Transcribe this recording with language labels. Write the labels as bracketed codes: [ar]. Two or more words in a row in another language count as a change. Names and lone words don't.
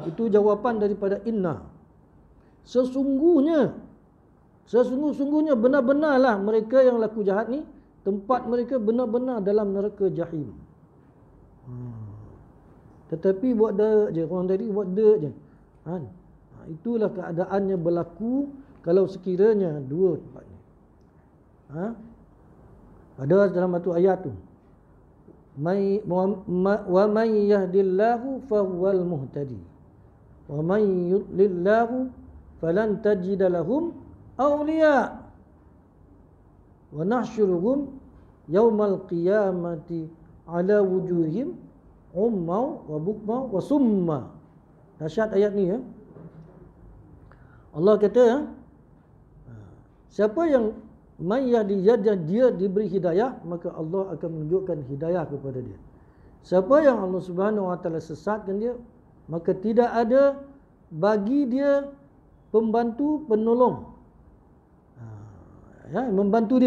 [ms] Itu jawapan daripada inna. Sesungguhnya benar-benarlah mereka yang laku jahat ni, tempat mereka benar-benar dalam neraka jahim. Tetapi buat dek je, orang tadi buat dek je. Itulah keadaannya berlaku kalau sekiranya dua tempat ni. Ada dalam satu ayat tu, [ar] ومن يهد الله فهو المهتد ومن يضلل فلن تجد لهم أولياء ونحشرهم يوم القيامة على وجوههم عميا وبكما وصما. [ms] Dahsyat ayat ni ya. Allah kata, siapa yang dia diberi hidayah, maka Allah akan menunjukkan hidayah kepada dia. Siapa yang Allah [ar] سبحانه وتعالى [ms] sesatkan dia, maka tidak ada bagi dia pembantu, penolong, membantu dia.